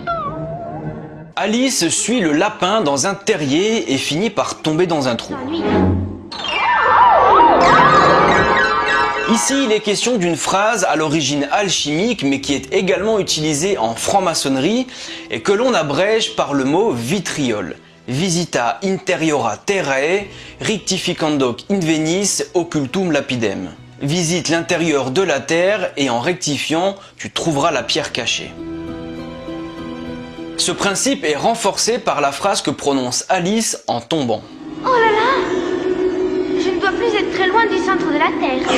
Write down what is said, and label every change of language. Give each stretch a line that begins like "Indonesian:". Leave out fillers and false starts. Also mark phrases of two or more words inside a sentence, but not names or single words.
French: Alice suit le lapin dans un terrier et finit par tomber dans un trou. S'ennuie. Ici, il est question d'une phrase à l'origine alchimique, mais qui est également utilisée en franc-maçonnerie et que l'on abrège par le mot vitriol.
Latin: Visita interiora terrae, rectificandoc invenis occultum lapidem.
French: Visite l'intérieur de la terre et en rectifiant, tu trouveras la pierre cachée. Ce principe est renforcé par la phrase que prononce Alice en tombant. Oh là là! Je ne dois plus être très loin du centre de la Terre.